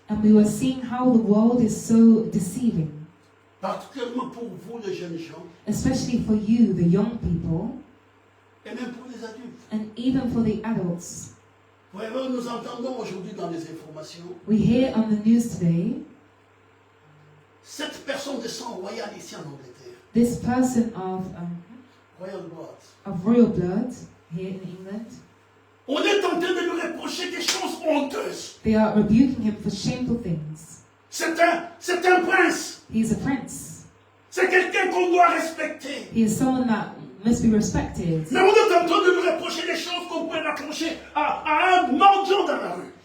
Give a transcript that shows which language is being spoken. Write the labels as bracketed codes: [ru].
[en] and we were seeing how the world is so deceiving, [fr] Particulièrement pour vous, les jeunes gens, [en] especially for you, the young people, [fr] et même pour les adultes. [en] and even for the adults. [fr] Voyez-vous, nous entendons aujourd'hui dans les informations, [en] We hear on the news today, [fr] cette personne de sang royal ici en Angleterre, [en] this person royal blood. of royal blood here in England, [fr] On est en train de lui reprocher des choses honteuses. [en] they are rebuking him for shameful things. [fr] C'est un prince. [en] He is a prince. [fr] C'est quelqu'un qu'on doit respecter. [en] He is someone that must be respected. [fr] Mais on est en train de lui reprocher des choses qu'on pourrait reprocher à un mendiant dans la rue.